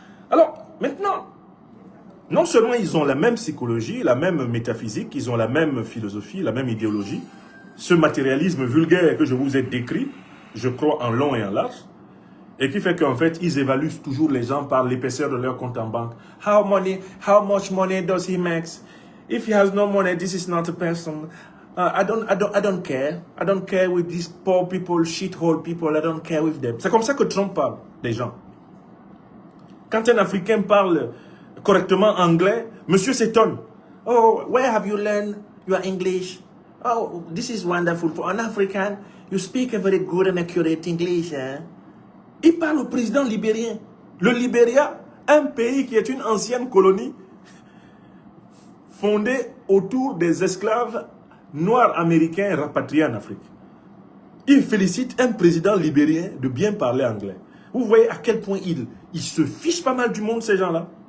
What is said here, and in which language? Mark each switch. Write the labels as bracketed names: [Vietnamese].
[French] Alors, maintenant, non seulement ils ont la même psychologie, la même métaphysique, ils ont la même philosophie, la même idéologie, ce matérialisme vulgaire que je vous ai décrit, je crois en long et en large, et qui fait qu'en fait, ils évaluent toujours les gens par l'épaisseur de leur compte en banque. [English] How much money does he make? If he has no money, this is not a person. I don't care. I don't care with these poor people, shithole people. I don't care with them. [French] C'est comme ça que Trump parle des gens. Quand un Africain parle correctement anglais, monsieur s'étonne. [English] Oh, where have you learned your English? Oh, this is wonderful. For an African, you speak a very good and accurate English. [French] Hein? Il parle au président libérien. Le Libéria, un pays qui est une ancienne colonie fondée autour des esclaves noirs américains rapatriés en Afrique. Il félicite un président libérien de bien parler anglais. Vous voyez à quel point ils se fichent pas mal du monde, ces gens-là.